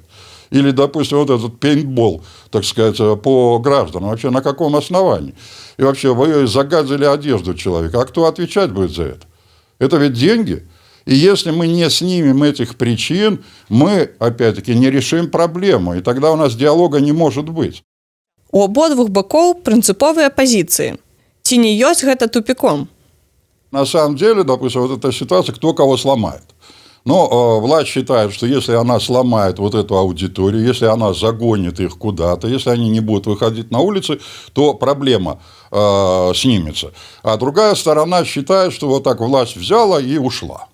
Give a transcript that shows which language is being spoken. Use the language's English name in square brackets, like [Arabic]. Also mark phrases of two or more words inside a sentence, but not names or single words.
[Russian] Или, допустим, вот этот пейнтбол, так сказать, по гражданам. Вообще, на каком основании? И вообще, вы загадили одежду человека. А кто отвечать будет за это? Это ведь деньги. И если мы не снимем этих причин, мы, опять-таки, не решим проблему. И тогда у нас диалога не может быть. [Belarusian] У ободвух бакоў прынцыповыя пазіцыі. Ці не ёсць гэта тупиком? [Russian] На самом деле, допустим, вот эта ситуация, кто кого сломает. Но власть считает, что если она сломает вот эту аудиторию, если она загонит их куда-то, если они не будут выходить на улицы, то проблема снимется. А другая сторона считает, что вот так власть взяла и ушла.